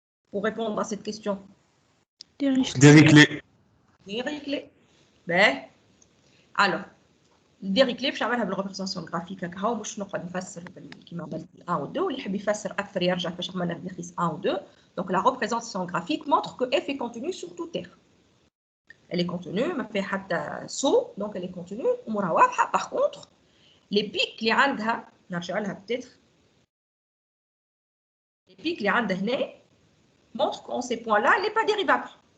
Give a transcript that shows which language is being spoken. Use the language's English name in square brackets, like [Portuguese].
[French] Pour répondre à cette question. Dirichlet. Dirichlet. Ben, alors, Dirichlet, je vais faire la représentation graphique. Je vais [Arabic] نفسر كيما عملت 1 و 2 واللي يحب يفسر أكثر يرجع فاش عملنا في 1 ou 2. [French] Donc la représentation graphique montre que f est contenue sur toute R. Elle est contenue, [Arabic] ما فيها حتى [French] saut, donc elle est contenue [Arabic] أمورها واضحة. [French] Par contre, les pics [Arabic] اللي عندها نرجع لها [French] peut-être. Les pics [Arabic] اللي عندها هنا [French] montrent qu'en ces points-là, elle n'est pas dérivable.